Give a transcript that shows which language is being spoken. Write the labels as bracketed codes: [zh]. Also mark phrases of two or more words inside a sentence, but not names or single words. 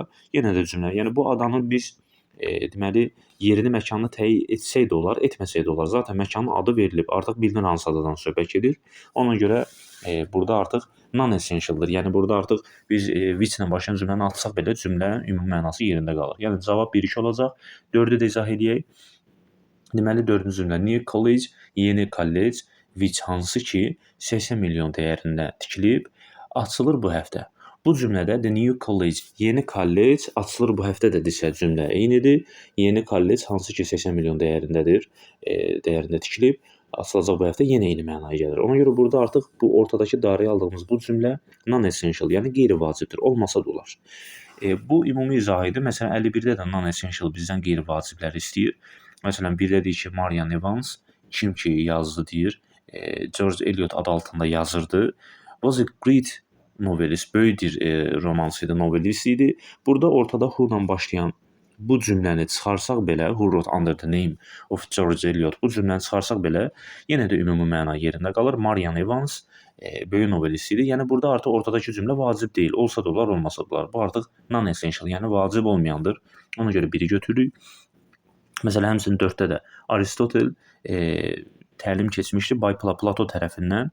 [az] Yenə də cümlə, yəni bu adanın biz deməli yerini, məkanını təyin etsək də olar, etməsək də olar. Zaten məkanın adı verilib, artıq bilinir hansı adadan söhbət gedir. Ona görə burada artıq non-essentialdır. Yəni burada artıq biz which-lə başlayan cümləni atsaq belə cümlənin ümumi mənası yerində qalır. Yəni cavab 1-2 olacaq. 4-ü də izah edək. Deməli 4-cü cümlə [en] new college, [az] yeni kollec, which hansı ki 80 milyon dəyərində tikilib, açılır bu həftə. Bu cümlədə [en] the new college, [az] yeni kollec açılır bu həftə də desə cümlə eynidir. Yeni kollec hansı ki 80 milyon dəyərindədir, dəyərində tikilib, açılacaq bu həftə yenə eyni mənaya gəlir. Ona görə burada artıq bu ortadakı dairəyə aldığımız bu cümlə non-essential, yəni qeyri-vacibdir, olmasa da olar. Bu ümumi izah idi. Məsələn 51-də də non-essential bizdən qeyri-vacibləri istəyir. Məsələn 1-də deyir ki, Marian Evans kim ki yazdı deyir, George Eliot adı altında yazırdı. [en] Was a great novelist, [az] böyük bir romansçı idi, novelist idi. Burada ortada who-la başlayan bu cümləni çıxarsaq belə, [en] who wrote under the name of George Eliot, [az] bu cümləni çıxarsaq belə, yenə də ümumi məna yerində qalır. Marian Evans böyük novelist idi. Yəni burada artıq ortadakı cümlə vacib deyil. Olsa da olar, olmasa da olar. Bu artıq non-essential, yəni vacib olmayandır. Ona görə biri götürürük. Məsələn, həmçinin 4-də də Aristotel təlim keçmişdi Plato tərəfindən.